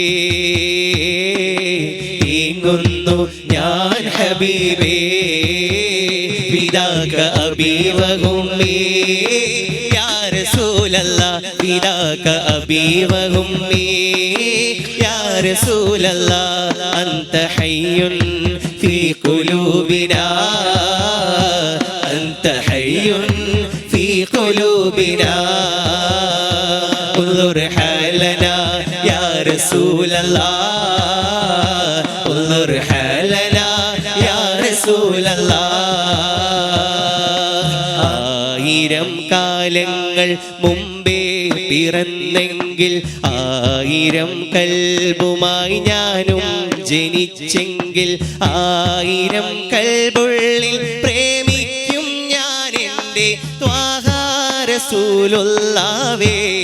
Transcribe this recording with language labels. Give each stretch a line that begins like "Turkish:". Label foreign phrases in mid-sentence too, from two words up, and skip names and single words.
Malayalam: തീങ്ങുന്നു ഞാൻ ഹബീബേ
Arabic: فداك أبي وأمي يا رسول الله فداك أبي وأمي يا رسول الله أنت حي في قلوبنا أنت حي في بنا انظر حالنا يا رسول الله انظر حالنا يا رسول الله
Malayalam: ആയിരം കാലങ്ങൾ മുമ്പേ പിറന്നെങ്കിൽ ആയിരം കൽബുമായി ഞാനും ജനിച്ചെങ്കിൽ ആയിരം കൽബുള്ളിൽ പ്രേമിക്കും ഞാൻ എൻ്റെ ത്വാഹ റസൂലുള്ളാഹേ